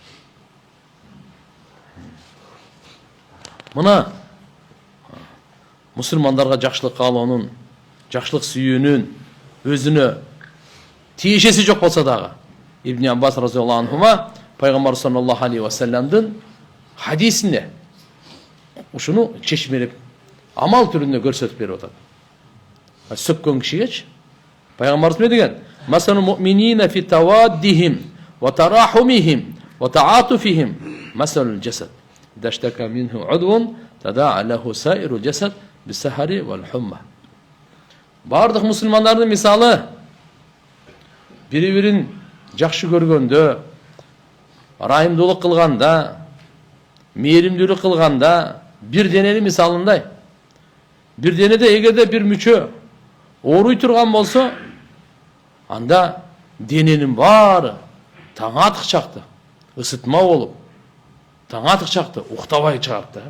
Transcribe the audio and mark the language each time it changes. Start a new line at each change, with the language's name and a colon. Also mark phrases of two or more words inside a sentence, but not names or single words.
Kyrgyz: Мына мусулмандарга жакшылык каалоонун, жакшылык сүйүүнүн өзүнө тиешеси жок болсо дагы Ибн Аббас
Arabic: رضي الله عنهما
Kyrgyz: пайгамбар
Arabic: صلى الله عليه وسلم
Kyrgyz: хадисинде ушуну чечмелеп амал түрүндө көрсөтүп берип атат. Сөккөн кишигечи пайгамбарыбыз эмне деген?
Arabic: مثل المؤمنين في توادهم وتراحمهم وتعاطفهم مثل الجسد. إذا اشتكى منه عضو تداعى له سائر الجسد بالسهر والحمى.
Kyrgyz: Бардық мұсылмандардың мисалы бири-бирин жакшы көргөндө, райымдуулук кылганда, мээримдүүлүк кылганда бир дененин мисалындай. Бир денеде эгерде бир мүчө ооруй турган болсо, анда дененин баары таң атык чакты ысытма болуп, таң атык чакты уктабай чыгат да.